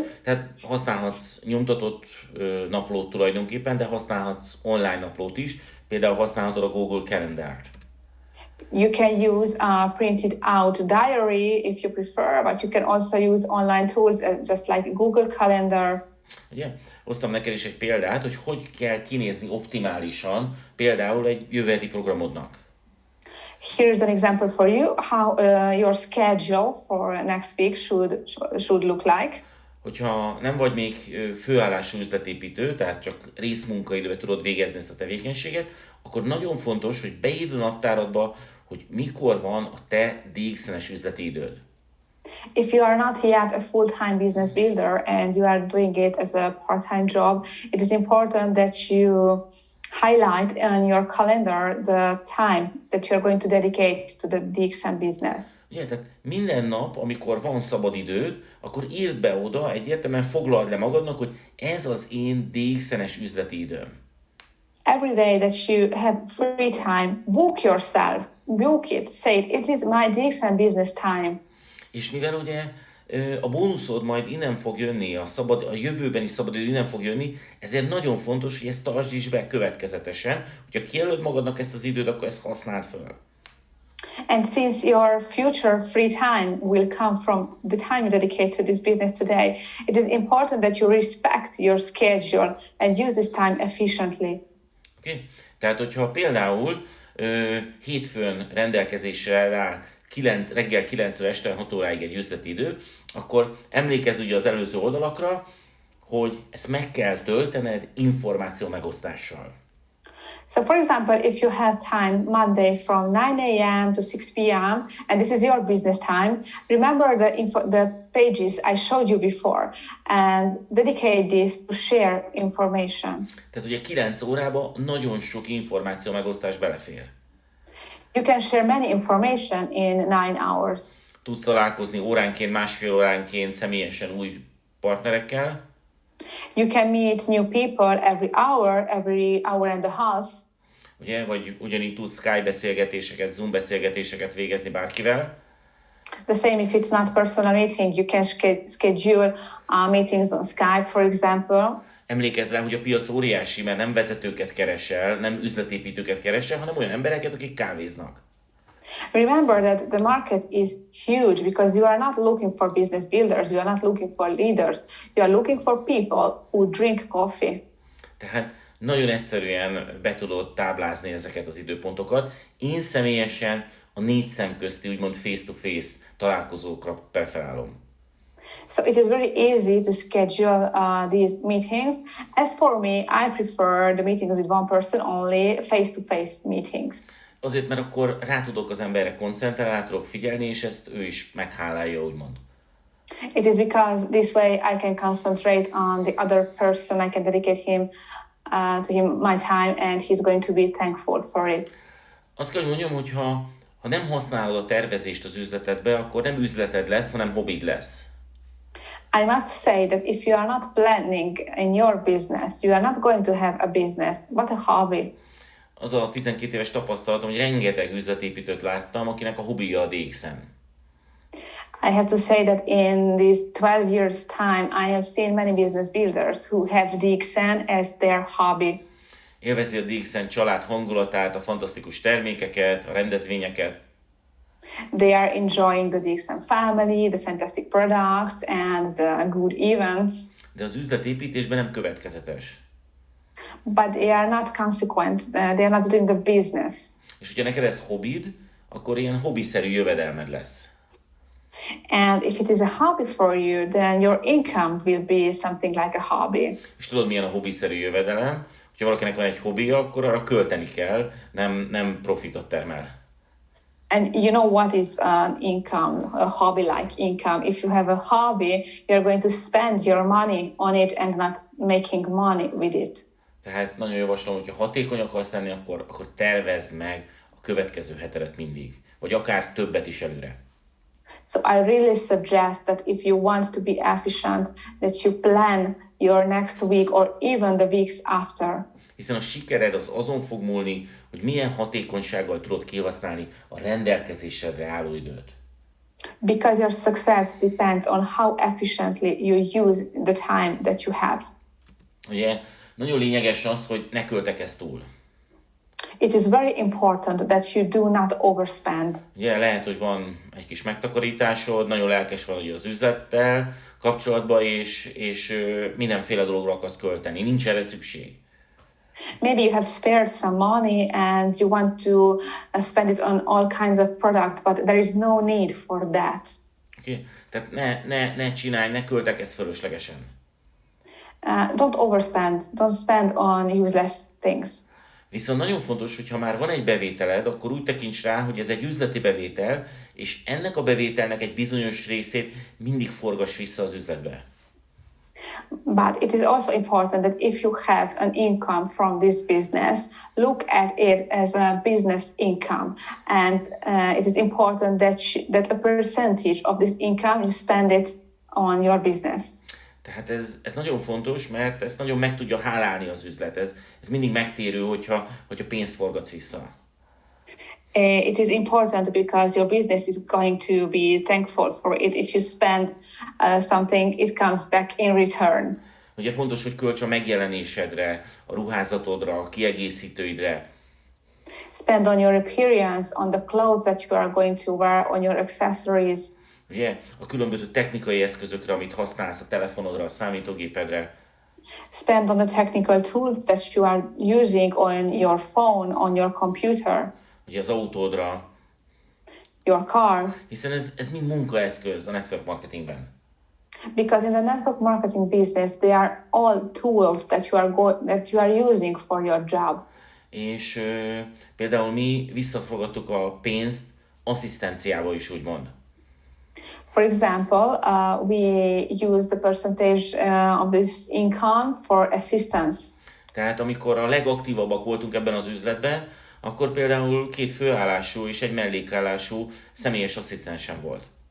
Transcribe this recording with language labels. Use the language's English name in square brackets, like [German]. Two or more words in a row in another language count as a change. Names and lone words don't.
[Hungarian] Tehát használhatsz nyomtatott naplót tulajdonképpen, de használhatsz online naplót is. Például használhatod a Google Calendart. [English] You can use a printed out diary if you prefer, but you can also use online tools just like Google Calendar. [Hungarian] Ugye? Hoztam neked is egy példát, hogy kell kinézni optimálisan például egy jövőheti programodnak. [English] Here's an example for you how your schedule for next week should look like. [Hungarian] Hogyha nem vagy még főállású üzletépítő, tehát csak részmunkaidőben tudod végezni ezt a tevékenységet, akkor nagyon fontos, hogy beírd a naptáradba, hogy mikor van a te DX-es üzleti időd. [English] If you are not yet a full-time business builder and you are doing it as a part-time job, it is important that you highlight on your calendar the time that you're going to dedicate to the DXM business. [Hungarian] Ugye, tehát minden nap, amikor van szabad időd, akkor írd be oda, egyértelműen foglald le magadnak, hogy ez az én DXM-es üzleti időm. [English] Every day that you have free time, book yourself, book it, say it is my DXM business time. [Hungarian] És mivel ugye a bónuszod majd innen fog jönni, a jövőbeni szabadidő innen fog jönni, ezért nagyon fontos, hogy ezt tartsd is be következetesen. Hogyha kijelöld magadnak ezt az időt, akkor ezt használd fel. [English] And since your future free time will come from the time you dedicate to this business today, it is important that you respect your schedule and use this time efficiently. Okay? [Hungarian] Tehát, hogyha például hétfőn rendelkezésre áll reggel 9-ről este 6 óráig egy üzleti idő, akkor emlékezz ugye az előző oldalakra, hogy ezt meg kell töltened információ megosztással. [English] So for example, if you have time Monday from 9 a.m. to 6 p.m. and this is your business time, remember the pages I showed you before and dedicate this to share information. [Hungarian] Tehát ugye 9 órába nagyon sok információ megosztás belefér. [English] You can share many information in 9 hours. [Hungarian] Tudsz találkozni óránként, másfél óránként személyesen új partnerekkel. [English] You can meet new people every hour and a half. [Hungarian] Ugye, vagy ugyanígy tudsz Skype beszélgetéseket, Zoom beszélgetéseket végezni bárkivel. [English] The same if it's not personal meeting, you can schedule meetings on Skype, for example. [Hungarian] Emlékezz rá, hogy a piac óriási, mert nem vezetőket keresel, nem üzletépítőket keresel, hanem olyan embereket, akik kávéznak. [English] Remember that the market is huge because you are not looking for business builders, you are not looking for leaders, you are looking for people who drink coffee. [Hungarian] Tehát nagyon egyszerűen be tudod táblázni ezeket az időpontokat. Én személyesen a 4 szem közti, úgymond face-to-face találkozókra preferálom. [English] So it is very easy to schedule these meetings. As for me, I prefer the meetings with one person only, face-to-face meetings. [Hungarian] Azért, mert akkor rá tudok az emberre koncentrálni, rá tudok figyelni, és ezt ő is meghálálja, úgymond. [English] It is because this way I can concentrate on the other person, I can dedicate to him my time, and he's going to be thankful for it. [Hungarian] Azt kell, hogy mondjam, hogy ha nem használod a tervezést az üzletedbe, akkor nem üzleted lesz, hanem hobbid lesz. [English] I must say that if you are not planning in your business, you are not going to have a business, but a hobby. [Hungarian] Az a 12 éves tapasztalatom, hogy rengeteg üzletépítőt láttam, akinek a hobbija a DX-en. [English] I have to say that in these 12 years' time, I have seen many business builders who have DXN as their hobby. [Hungarian] Élvezi a DX-en család hangulatát, a fantasztikus termékeket, a rendezvényeket. [English] They are enjoying the DXN family, the fantastic products, and the good events. [Hungarian] De az üzletépítésben nem következetes. [English] But they are not consequent. They are not doing the business. [Hungarian] És hogyha neked ez hobbid, akkor ilyen hobbiszerű jövedelmed lesz. [English] And if it is a hobby for you, then your income will be something like a hobby. [Hungarian] És tudod, milyen a hobbiszerű jövedelem? Ha valakinek van egy hobbija, akkor arra költeni kell, nem profitot termel. [English] And you know what is an income, a hobby-like income? If you have a hobby, you're going to spend your money on it and not making money with it. [Hungarian] Tehát nagyon javaslom, hogy ha hatékony akarsz lenni, akkor tervezd meg a következő hetedet mindig. Vagy akár többet is előre. [English] So I really suggest that if you want to be efficient, that you plan your next week or even the weeks after. [Hungarian] Hiszen a sikered az azon fog múlni, hogy milyen hatékonysággal tudod kihasználni a rendelkezésedre álló időt. [English] Because your success depends on how efficiently you use the time that you have. [Hungarian] Ugye nagyon lényeges az, hogy ne költekezz túl. [English] It is very important that you do not overspend. [Hungarian] Ugye lehet, hogy van egy kis megtakarításod, nagyon lelkes vagy ugye az üzlettel kapcsolatban, és mindenféle dologra akarsz költeni. Nincs erre szükség. [English] Maybe you have spared some money and you want to spend it on all kinds of products, but there is no need for that. Okay? [Hungarian] Tehát ne csinálj, ne költekezz fölöslegesen. [English] Don't overspend. Don't spend on useless things. [Hungarian] Viszont nagyon fontos, hogy ha már van egy bevételed, akkor úgy tekints rá, hogy ez egy üzleti bevétel, és ennek a bevételnek egy bizonyos részét mindig forgass vissza az üzletbe. [English] But it is also important that if you have an income from this business, look at it as a business income. And it is important that a percentage of this income you spend it on your business. [Hungarian] Tehát ez nagyon fontos, mert ezt nagyon meg tudja hálálni az üzlet. Ez mindig megtérő, hogyha pénzt forgatsz vissza. [English] It is important because your business is going to be thankful for it. If you spend something, it comes back in return. [Hungarian] Ugye fontos, hogy költs a megjelenésedre, a ruházatodra, a kiegészítőidre. [English] Spend on your appearance, on the clothes that you are going to wear, on your accessories. [Hungarian] Ugye, a különböző technikai eszközökre, amit használsz, a telefonodra, a számítógépedre. [English] Spend on the technical tools that you are using on your phone, on your computer. [Hungarian] Ugye az autódra. [English] Your car. [Hungarian] Hiszen ez mind munkaeszköz a [English] network marketingben. Because in the network marketing business, they are all tools that you are using for your job. [Hungarian] És például mi visszafogadtuk a pénzt asszisztenciába is, úgymond. [English] For example, we use the percentage of this income for assistance. [Hungarian] Tehát amikor a legaktívabbak voltunk ebben az üzletben, akkor például 2 főállású és egy mellékállású személyes asszisztensem volt.